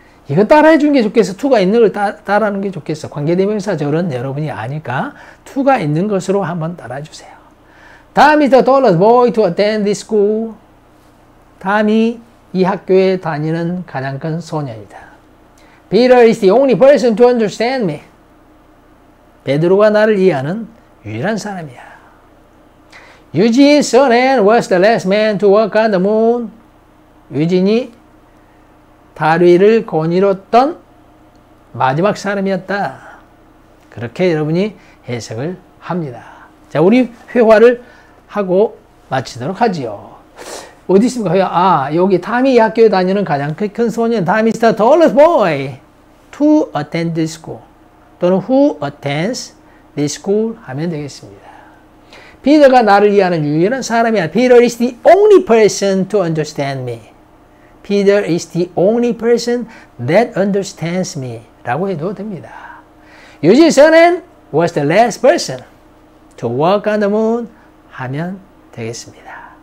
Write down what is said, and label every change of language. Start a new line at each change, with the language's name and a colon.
Korean: 이거 따라해 주는 게 좋겠어? to가 있는 걸 따라하는 게 좋겠어? 관계대명사절은 여러분이 아니까 to가 있는 것으로 한번 따라해 주세요.
English: Tom is the tallest boy to attend this school.
Korean: 탐이 이 학교에 다니는 가장 큰 소년이다.
English: Peter is the only person to understand me.
Korean: 베드로가 나를 이해하는 유일한 사람이야.
English: Eugene's son Anne was the last man to walk on the moon.
Korean: 유진이 달 위를 거닐었던 마지막 사람이었다. 그렇게 여러분이 해석을 합니다. 자, 우리 회화를 하고 마치도록 하지요. 어디 있습니까? 회화. 여기 탐이 이 학교에 다니는 가장 큰 소년.
English: Tom is the tallest boy to attend this school. 또는 who attends this school
Korean: 하면 되겠습니다. 피터가 나를 이해하는 유일한 사람이야.
English: Peter is the only person to understand me. Peter is the only person that understands me.
Korean: 라고 해도 됩니다.
English: Eugene's son Anne was the last person to walk on the moon
Korean: 하면 되겠습니다.